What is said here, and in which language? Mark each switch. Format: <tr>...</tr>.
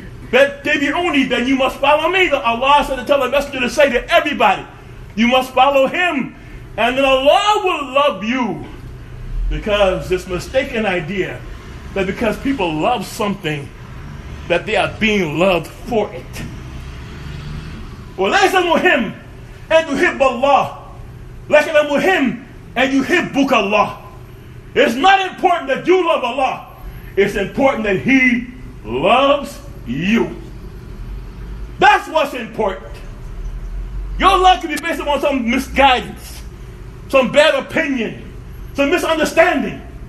<en>Fattabi'uni, then you must follow me. Allah said to tell the messenger to say to everybody, you must follow him, and then Allah will love you. Because this mistaken idea that because people love something, that they are being loved for it.</en> <ar>وليس مهم أن تحب الله لكن المهم أن يحبك الله.</ar> <en>It's not important that you love Allah. It's important that He loves you. That's what's important. Your love can be based upon some misguidance, some bad opinion, some misunderstanding.</en>